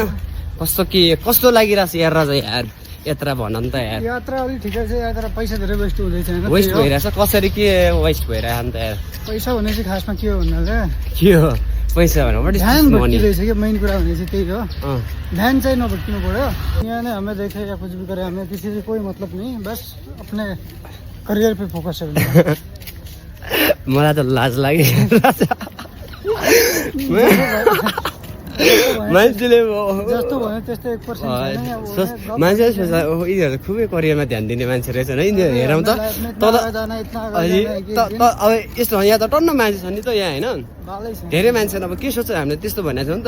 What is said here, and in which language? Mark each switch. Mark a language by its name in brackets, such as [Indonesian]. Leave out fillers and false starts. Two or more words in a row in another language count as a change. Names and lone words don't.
[Nepali] कस्तो लागिरहेछ यार राजा यार यात्रा भन नि त यार। यात्रा अलि ठिकै छ यार, तर पैसा धेरै वेस्ट हुँदैछ हैन। वेस्ट भइरहेछ कसरी, के वेस्ट भइरहेछ नि त यार। पैसा भने चाहिँ खासमा के हो भन्दा के हो पैसा भने [English] what is [Nepali] ध्यान मनी। भट्किरहेछ कि मेन कुरा भने चाहिँ त्यही हो। ध्यान चाहिँ नभट्किनु पर्यो। [Hindi] यहाँ नै हमें देखे या कुछ भी करे, हमें किसी से कोई मतलब नहीं, बस अपने करियर पे फोकस है। [Nepali] मलाई त लाज लाग्यो मान्छेले जस्तो भन्यो त्यस्तै 1% मान्छेले सोच्छ यिनीहरू खुबै करियरमा ध्यान दिने मान्छे रहेछ नि हेरौँ त। अब यस्तो यहाँ त टन्न मान्छे छ नि त यहाँ होइन, धेरै मान्छे अब के सोच्छ हामीले त्यस्तो भनेको छ नि त।